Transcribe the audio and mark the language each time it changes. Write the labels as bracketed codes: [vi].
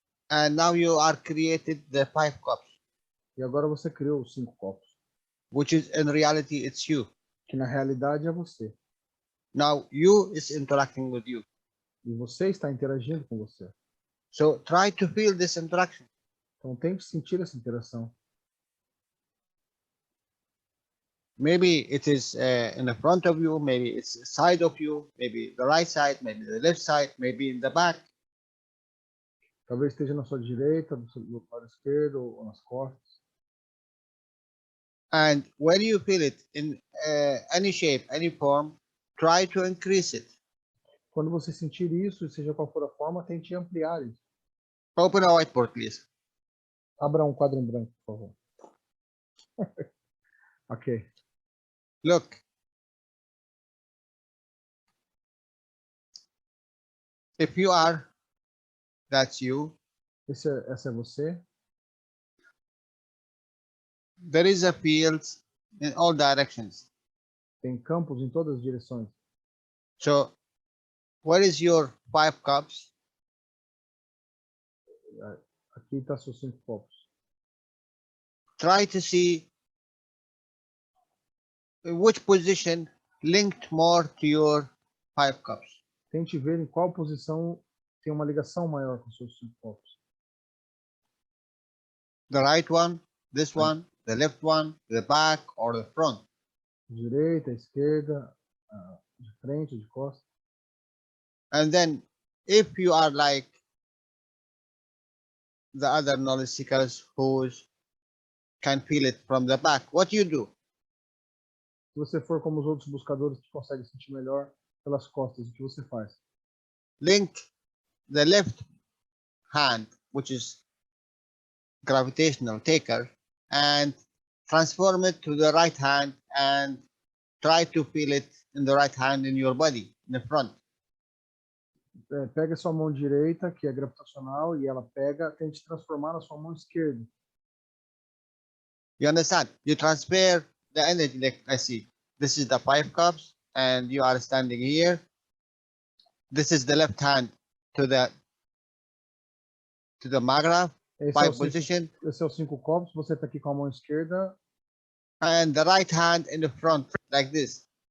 [en] And now you are created the 5 cups. [pt] E agora você criou os 5 copos. [en] Which is in reality it's you. [pt] Que na realidade é você. [en] Now you is interacting with you. [pt] E você está interagindo com você. [en] So try to feel this interaction. [pt] Então tente sentir essa interação. [en] Maybe it is in the front of you, maybe it's the side of you, maybe the right side, maybe the left side, maybe in the back. [pt] Talvez esteja na sua direita, do lado esquerdo ou nas costas. [en] And when you feel it in any shape, any form, try to increase it. [pt] Quando você sentir isso, seja qual for a forma, tente ampliar isso. [en] Open a whiteboard, please. [pt] Abra um quadro em branco, por favor. [en] Ok. Look. If you are, that's you. [pt] Essa é você. [en] There is a field in all directions. [pt] Tem campos em todas as direções. [en] So, what is your 5 cups? [pt] Aqui está seus 5 copos. [en] Try to see which position linked more to your 5 cups. [pt] Tente ver em qual posição tem uma ligação maior com seus 5 copos. [en] The right one, this one, the left one, the back, or the front. [pt] Direita, esquerda, de frente, de costas. [en] And then, if you are like the other knowledge seekers who can feel it from the back, what you do? [pt] Se você for como os outros buscadores que conseguem sentir melhor pelas costas, o que você faz? [en] Link the left hand, which is gravitational taker, and transform it to the right hand and try to feel it in the right hand in your body, in the front. [pt] Pega sua mão direita, que é gravitacional, e ela tente transformar na sua mão esquerda. [en] You understand? You transfer the energy, like I see. This is the 5 cups, and you are standing here. This is the left hand to the Magra, 5 position. [pt] Esse é os 5 copos, você está aqui com a mão esquerda. [en] And the right hand in the front, like this.